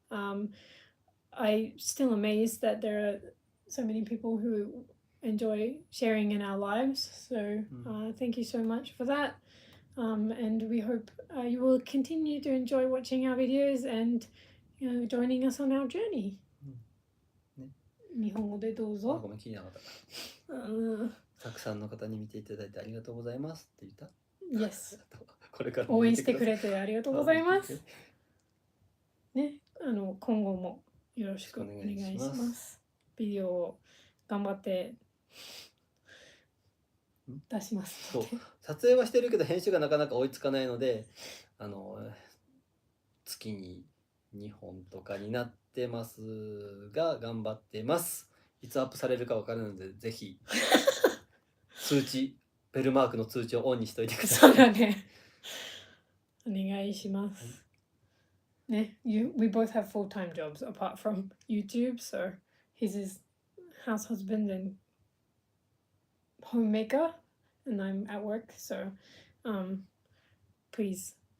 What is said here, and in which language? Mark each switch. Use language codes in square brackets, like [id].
[en] I'm still amazed that there are so many people who enjoy sharing in our lives. So thank you so much for that. And we hope you will continue to enjoy watching our videos and joining us on our journey. [ja] 日本語でどうぞ。ごめん、聞いてなかった。たくさんの方に見ていただいてありがとうございますって言った？ [en] Yes. [ja] これから応援してくれてありがとうございます。ね、今後もよろしくお願いします。ビデオを頑張って出しますので。撮影はしてるけど編集がなかなか追いつかないので、月に2本とかになってますが頑張ってます。いつアップされるか分からないのでぜひ通知ベルマークの通知をオンにしといてください。そうだね。お願いします。 [en] ね、we both have full-time jobs apart from YouTube, so he's his house husband and homemaker, and I'm at work, so please.